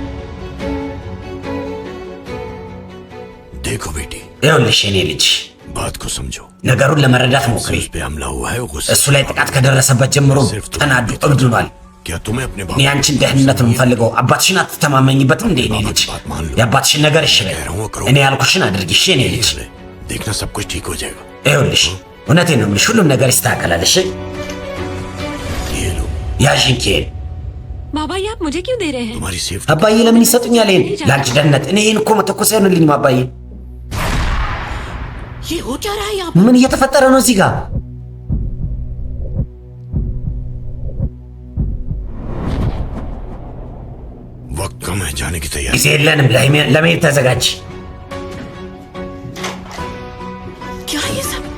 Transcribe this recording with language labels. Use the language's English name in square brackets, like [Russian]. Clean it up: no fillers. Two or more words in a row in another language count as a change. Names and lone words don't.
[Hindi] देखो बेटी, [Amharic] ይኸውልሽ የኔ ልጅ [Hindi] बात को समझो। [Amharic] ነገሩን ለመረዳት ሞክሪ። [Hindi] उस पे हमला हुआ है, गुस्से [Amharic] እሱ ላይ ጥቃት ከደረሰበት ጀምሮ ተናዱ እብድ ሆኗል። [Hindi] क्या तुम्हें अपने बाप [Amharic] እኔ አንቺን ደህንነት ነው የምፈልገው። አባትሽን አትተማመኝበትም እንዴ እኔ ልጅ? የአባትሽን ነገር እሺ በይ። እኔ ያልኩሽን አድርጊ እሺ የኔ ልጅ? [Hindi] ले, देखना सब कुछ ठीक हो जाएगा। [Amharic] ይኸውልሽ እውነቴን ነው የምልሽ፣ ሁሉም ነገር ይስተካከላል። እሺ [Hindi] ये लो, [Amharic] ያዥን ኬን። [Hindi] बाबा ये आप मुझे क्यों दे रहे हैं? तुम्हारी सेफ्टी। [Amharic] አባዬ ለምን ይሰጡኛል ይሄን? ለአንቺ ደህንነት። እኔ ይሄን እኮ መተኮስ አይሆንልኝም አባዬ። [Hindi] ये हो क्या रहा है यहाँ? [Amharic] ምን እየተፈጠረ ነው እዚህ ጋር? [Hindi] वक्त कम है, जाने की तैयारी। [Amharic] ጊዜ የለንም። ለመሄድ ተዘጋጅ። [Hindi] क्या है ये सब?